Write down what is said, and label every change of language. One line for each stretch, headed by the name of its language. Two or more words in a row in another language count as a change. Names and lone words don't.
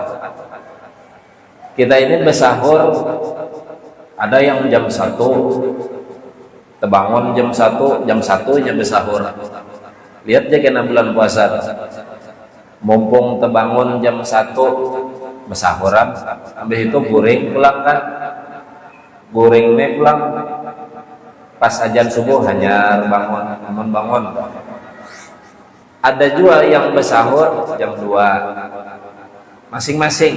Indonesian: Kita ini bersahur, ada yang jam 1, terbangun jam 1 nya bersahur. Lihat aja kena bulan puasa, mumpung terbangun jam 1 bersahuran,
Banjar: habis itu guring pulang kan, guring nih pulang pas ajan subuh hanya bangun.
Indonesian: Ada juga yang bersahur jam 2, masing-masing.